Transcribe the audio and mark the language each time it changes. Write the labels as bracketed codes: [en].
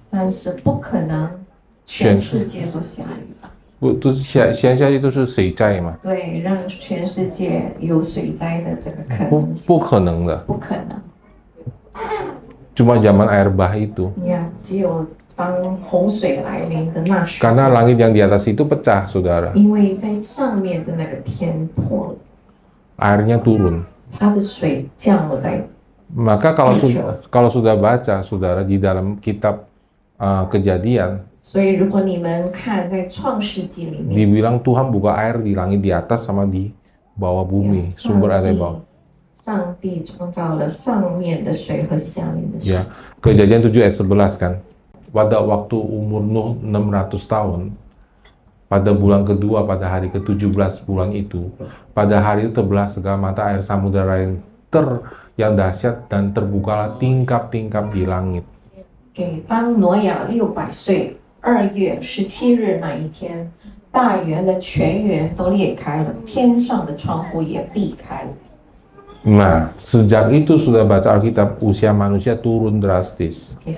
[zh] 但是不可能全世界都下雨。不都是先下去都是水灾嘛？对，让全世界有水灾的这个可不能性，不可能的，不可能。 [id] cuma zaman air bah itu. [zh] 呀，只有当洪水来临的那时候， [id] Karena langit yang di atas itu pecah, saudara. [zh] 因为在上面的那个天破了， [id] Airnya turun. [zh] 它的水降了在， [id] Maka kalau sudah baca, saudara, di dalam kitab Kejadian, [zh] 所以如果你们看在创世纪里面， [id] dibilang Tuhan buka air di langit di atas sama di bawah bumi, sumber air di bawah. [zh] 上帝创造了上面的水和下面的水。 [id] Ya, Kejadian 7 ayat 11 kan. Pada waktu umur Nuh 600 tahun, pada bulan kedua, pada hari ke-17 bulan itu, pada hari itu terbelah segala mata air samudera yang dahsyat dan terbukalah tingkap-tingkap di langit. [zh] 给当挪亚600岁2月17日那一天，大圆的泉源都裂开了，天上的窗户也闭开了。 [id] Nah, sejak itu sudah baca Alkitab, usia manusia turun drastis.